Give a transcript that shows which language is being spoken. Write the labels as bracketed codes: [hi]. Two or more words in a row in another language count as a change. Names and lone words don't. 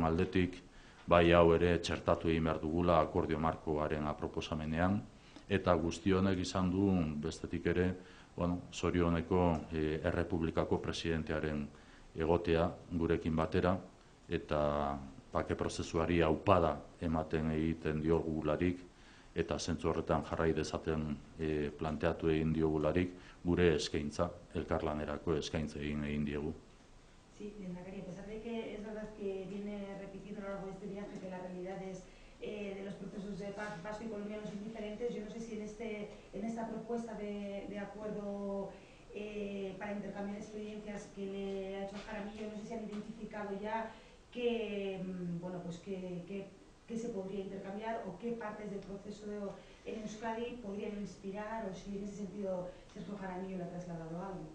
[eu] aldetik, bai hau ere txertatu egin behar dugula akordio markoaren proposamenean, eta guzti honek izan du bestetik ere, zorioneko Errepublikako presidentearen egotea gurekin batera, eta bake prozesuari aupada ematen egiten diogularik, eta zentzu horretan jarrai dezaten planteatu egin diogularik, gure eskaintza, elkarlanerako eskaintza egin diegu. [es] Sí, lehendakari, a pesar de que es verdad que viene repitiendo a lo largo de este viaje que las realidades de los procesos de paz vasco y colombiano son diferentes, yo no sé si en esta propuesta de acuerdo para intercambiar experiencias que le ha hecho Jaramillo, no sé si han identificado ya qué se podría intercambiar o qué partes del proceso en Euskadi podrían inspirar, o si en ese sentido Sergio Jaramillo le ha trasladado algo.